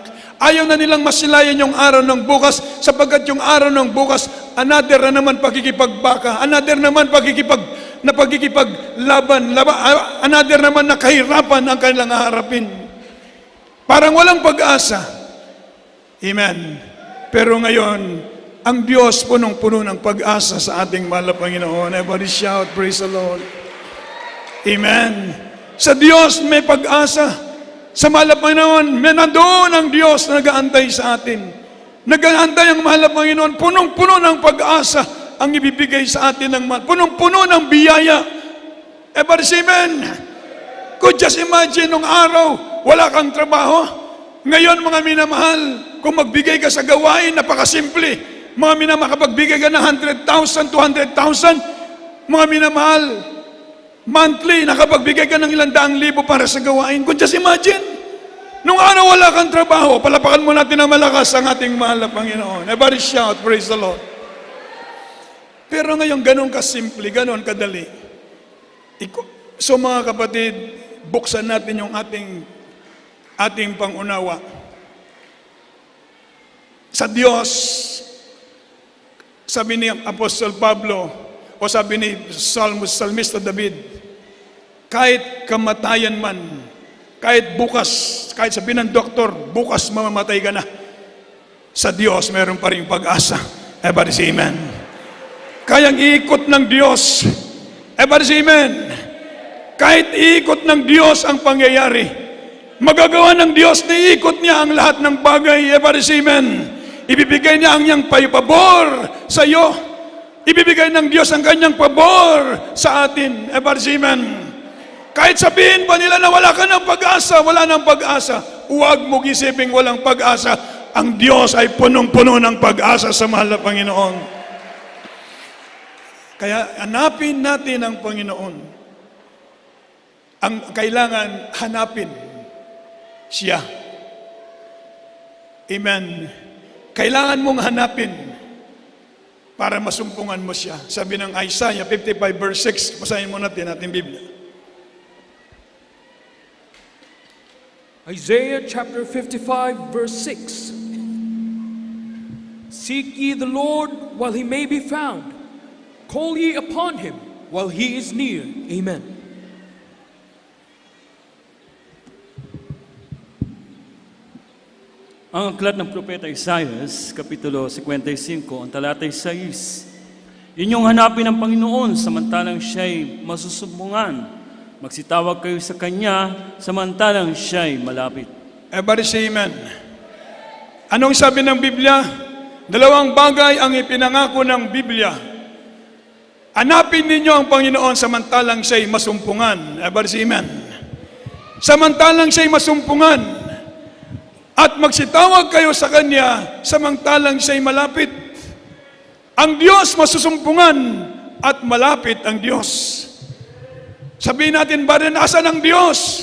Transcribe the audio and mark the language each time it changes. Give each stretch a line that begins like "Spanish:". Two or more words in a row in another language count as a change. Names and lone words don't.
Filipino: Ayaw na nilang masilayan yung araw ng bukas, sapagkat yung araw ng bukas, another na naman pakikipagbaka, another naman pakikipaglaban, another naman na kahirapan ang kanilang haharapin. Parang walang pag-asa. Amen. Pero ngayon, ang Diyos punong-puno ng pag-asa sa ating mahal na Panginoon.
English: Everybody shout, praise the Lord.
Filipino: Amen. Sa Diyos may pag-asa. Sa mahal na Panginoon, may nandoon ang Diyos na nag-aantay sa atin. Nag-aantay ang mahal na Panginoon. Punong-puno ng pag-asa ang ibibigay sa atin ng mahal. Punong-puno ng biyaya.
English: Everybody say amen. Could just imagine
Filipino: nung araw, wala kang trabaho. Ngayon, mga minamahal, kung magbigay ka sa gawain, napakasimple. Mga minamahal, kapagbigay ka ng 100,000, 200,000, mga minamahal, monthly, nakapagbigay ka ng 100,000 para sa gawain. Kung
English: just imagine,
Filipino: nung araw wala kang trabaho, palapakan mo natin ng malakas ang ating mahal na Panginoon.
English: Everybody shout, praise the Lord.
Filipino: Pero ngayon, ganun kasimple, ganun kadali. So mga kapatid, buksan natin yung ating pangunawa. Sa Diyos, sabi ni Apostol Pablo, o sabi ni Salmista David, kahit kamatayan man, kahit bukas, kahit sabihin ng doktor, bukas mamamatay ka na, sa Diyos meron pa rin pag-asa.
English: Everybody say amen.
Filipino: Kayang iikot ng Diyos.
English: Everybody say amen.
Filipino: Kahit iikot ng Diyos ang pangyayari, magagawa ng Diyos na iikot niya ang lahat ng bagay.
English: Everybody say amen.
Filipino: Ibibigay niya ang niyang pabor sa iyo. Ibibigay ng Diyos ang kanyang pabor sa atin.
English: Everybody say amen.
Filipino: Kahit sabihin pa nila na wala ka ng pag-asa, wala ng pag-asa, huwag mo isiping walang pag-asa. Ang Diyos ay punong-puno ng pag-asa sa mahal na Panginoon. Kaya hanapin natin ang Panginoon. Ang kailangan hanapin siya. Amen. Kailangan mong hanapin para masumpungan mo siya. Sabi ng Isaiah 55 verse 6, basahin mo natin ating Biblia.
English: Isaiah chapter 55 verse 6. Seek ye the Lord while he may be found. Call ye upon him while he is near. Amen.
Filipino: Ang aklat ng Propeta Isaias, Kapitulo 55, ang talatay 6. Inyong hanapin ang Panginoon samantalang siya'y masusumbungan. Magsitawag kayo sa Kanya samantalang siya'y malapit.
English: Everybody say amen.
Filipino: Anong sabi ng Biblia? Dalawang bagay ang ipinangako ng Biblia. Hanapin ninyo ang Panginoon samantalang siya'y masumpungan.
English: Everybody say amen.
Filipino: Samantalang siya'y masumpungan. At magsitawag kayo sa Kanya samantalang siya'y malapit. Ang Diyos masusumpungan at malapit ang Diyos. Sabihin natin, ba rin asan ang Diyos?